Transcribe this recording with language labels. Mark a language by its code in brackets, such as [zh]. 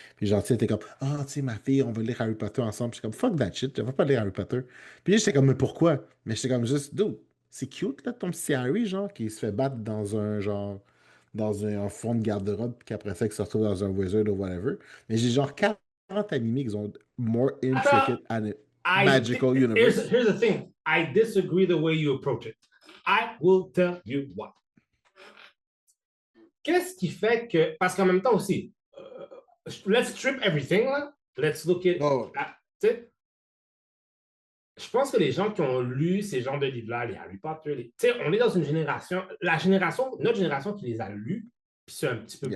[fr] Puis genre, tu sais, elle était comme, ah, tu sais, ma fille, on va lire Harry Potter ensemble. Puis j'étais comme, [en] fuck that shit, [fr] je vais pas lire Harry Potter. Puis j'étais comme, mais pourquoi? Mais j'étais comme, juste, dude, c'est cute, là, ton petit Harry, genre, qui se fait battre dans un, genre, dans un fond de garde-robe, puis qu'après ça, il se retrouve dans un wizard ou whatever. Mais j'ai genre 40 animés qui ont more Attends, [en] intricate and magical universe. here's the thing. I disagree the way you approach it. I will tell you what. [fr] Qu'est-ce qui fait que. Parce qu'en même temps aussi, [en] let's strip everything, [fr] là. [en] Let's look Oh, [fr] tu sais, je pense que les gens qui ont lu ces genres de livres-là, les Harry Potter, tu sais, on est dans une génération, notre génération qui les a lus, puis c'est un petit peu plus